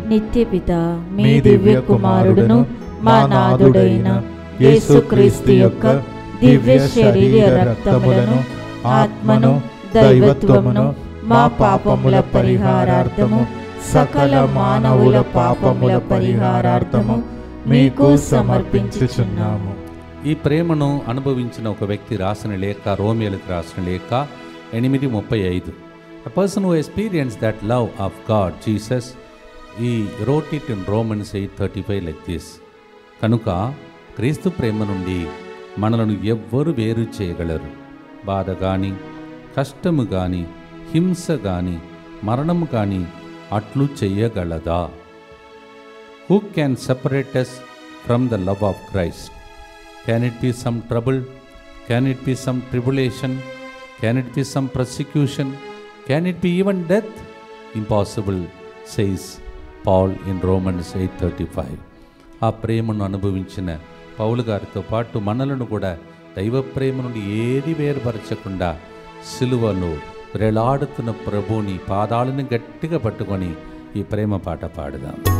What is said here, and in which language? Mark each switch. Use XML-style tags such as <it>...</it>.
<te>నిత్యపిత మీ దివ్య కుమారుడును మా నాథుడైన యేసుక్రీస్తు యొక్క దివ్య శరీర రక్తములను ఆత్మను దైవత్వమును మా పాపముల పరిహారార్థము సకల మానవుల పాపముల పరిహారార్థము మీకు సమర్పించుచున్నాము. ఈ ప్రేమను అనుభవించిన ఒక వ్యక్తి రాసిన లేఖ, రోమియోలకు రాసిన లేఖ 8:35.</te> <en>A person who experienced that love of God, Jesus, he wrote it in Romans 8:35 like this.</en> <te>కనుక క్రీస్తు ప్రేమ నుండి మనలను ఎవ్వరు వేరు చేయగలరు? బాధ గాని, కష్టము గాని, హింస గాని, మరణము గాని అట్లు చెయ్యగలదా?</te> <en>Who can separate us from the love of Christ? Can it be some trouble? Can it be some tribulation? Can it be some persecution? Can it be even death? Impossible, says Paul in Romans 8:35.</en> <te>ఆ ప్రేమను అనుభవించిన పౌలు గారితో పాటు మనలను కూడా దైవ ప్రేమ నుండి ఏది వేరుపరచకుండా సిలువలో వేలాడుతున్న ప్రభువుని పాదాలను గట్టిగా పట్టుకొని ఈ ప్రేమ పాట పాడదాం.</te>